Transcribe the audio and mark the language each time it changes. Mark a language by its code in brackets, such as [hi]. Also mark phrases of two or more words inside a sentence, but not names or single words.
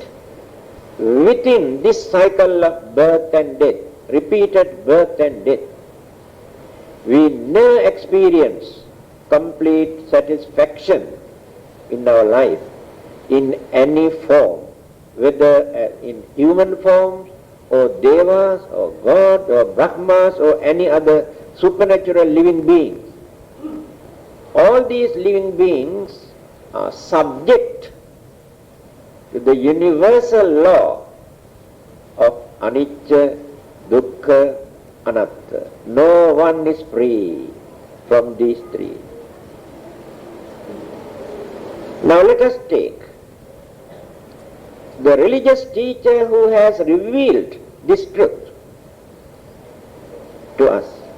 [en] within this cycle of birth and death, repeated birth and death, we never experience complete satisfaction in our life in any form, whether in human forms or devas or God or Brahmas or any other supernatural living beings. All these living beings are subject to the universal law of [pi] anicca, dukkha, anatta. [en] No one is free from these three. Now let us take the religious teacher who has revealed this truth to us.